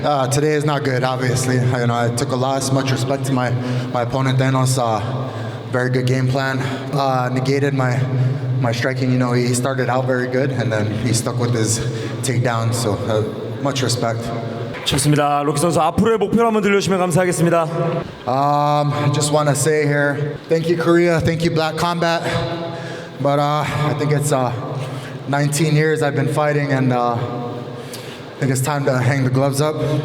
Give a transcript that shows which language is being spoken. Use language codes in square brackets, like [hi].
[en] Today is not good, obviously. I took a loss. Much respect to my opponent, Thanos. Very good game plan. Negated my striking. He started out very good, and then he stuck with his takedown. So much respect. [ko] 좋습니다. 로키 선수 앞으로의 목표를 한번 들려주시면 감사하겠습니다. [en] Just want to say here, thank you Korea, thank you Black Combat. But I think it's 19 years I've been fighting, and I think it's time to hang the gloves up.